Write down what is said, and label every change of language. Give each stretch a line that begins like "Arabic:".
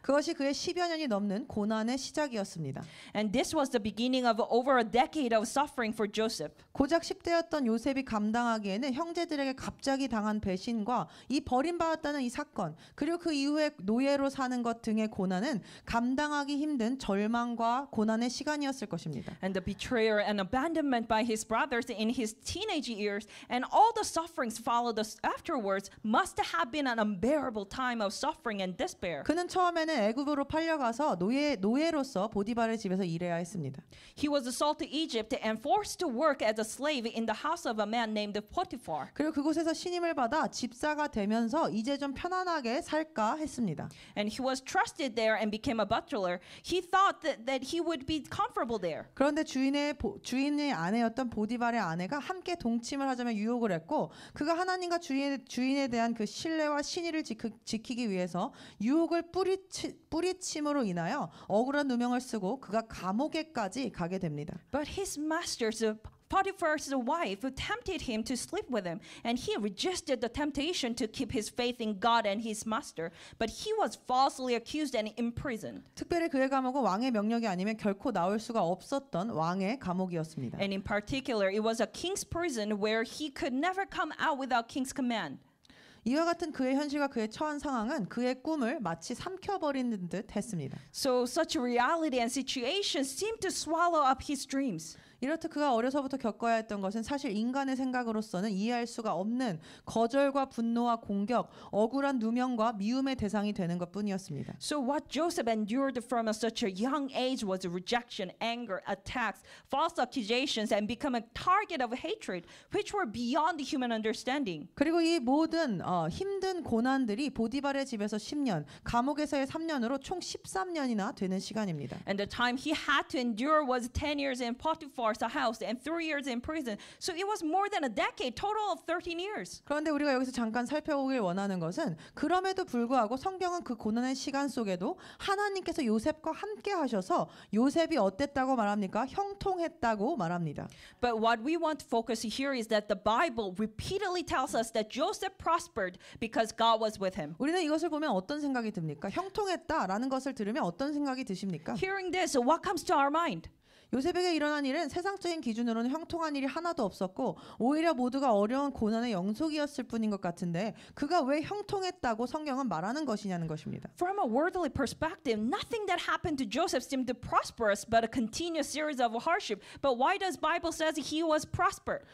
Korean: 그것이 그의 10여 년이 넘는 고난의 시작이었습니다.
English: And this was the beginning of over a decade of suffering for Joseph.
Korean: 고작 10대였던 요셉이 감당하기에는 형제들에게 갑자기 당한 배신과 이 버림받았다는 이 사건, 그리고 그 이후에 노예로 사는 것 등의 고난은 감당하기 힘든 절망과 고난의 시간이었을 것입니다.
English: And the betrayal and abandonment by his brothers in his teenage years and all the sufferings followed afterwards must have been an unbearable time of suffering and despair.
Korean: 그는 처음에는 애굽으로 팔려가서 노예로서 보디발의 집에서 일해야 했습니다.
English: He was sold to Egypt and forced to work as a slave in the house of a man named Potiphar.
Korean: 그리고 그곳에서 신임을 받아 집사가 되면서 이제 좀 편안하게 살까 했습니다.
English: And he was trusted there and became a butler. He thought that he would be comfortable there.
Korean: 그런데 주인의 아내였던 보디발의 아내가 함께 동침을 하자면 유혹을 했고 그가 하나님과 주인에 대한 그 신뢰와 신의를 지키기 위해서 유혹을 뿌리침으로 인하여 억울한 누명을 쓰고 그가 감옥에까지 가게 됩니다.
English: But his master's Potiphar's wife tempted him to sleep with him, and he resisted the temptation to keep his faith in God and his master. But he was falsely accused and imprisoned.
Korean: 특별히 그의 감옥은 왕의 명령이 아니면 결코 나올 수가 없었던 왕의 감옥이었습니다.
English: And in particular, it was a king's prison where he could never come out without king's command.
Korean: 이와 같은 그의 현실과 그의 처한 상황은 그의 꿈을 마치 삼켜버리는 듯 했습니다.
English: So such reality and situation seemed to swallow up his dreams.
Korean: 이렇듯 그가 어려서부터 겪어야 했던 것은 사실 인간의 생각으로서는 이해할 수가 없는 거절과 분노와 공격, 억울한 누명과 미움의 대상이 되는 것뿐이었습니다.
English: So what Joseph endured from such a young age was rejection, anger, attacks, false accusations, and become a target of hatred, which were beyond human understanding.
Korean: 그리고 이 모든 힘든 고난들이 보디발의 집에서 10년, 감옥에서의 3년으로 총 13년이나 되는 시간입니다.
English: And the time he had to endure was 10 years in Potiphar Potiphar's house and 3 years in prison. So it was more than a decade, total of 13 years.
Korean: 그런데 우리가 여기서 잠깐 살펴보길 원하는 것은 그럼에도 불구하고 성경은 그 고난의 시간 속에도 하나님께서 요셉과 함께 하셔서 요셉이 어땠다고 말합니까? 형통했다고 말합니다.
English: But what we want to focus here is that the Bible repeatedly tells us that Joseph prospered because God was with him.
Korean: 우리는 이것을 보면 어떤 생각이 듭니까? 형통했다라는 것을 들으면 어떤 생각이 드십니까?
English: Hearing this, what comes to our mind?
Korean: 요셉에게 일어난 일은 세상적인 기준으로는 형통한 일이 하나도 없었고 오히려 모두가 어려운 고난의 영속이었을 뿐인 것 같은데 그가 왜 형통했다고 성경은 말하는 것이냐는 것입니다.
English: From a worldly perspective, nothing that happened to Joseph seemed prosperous, but a continuous series of hardship. But why does Bible says he was prospered?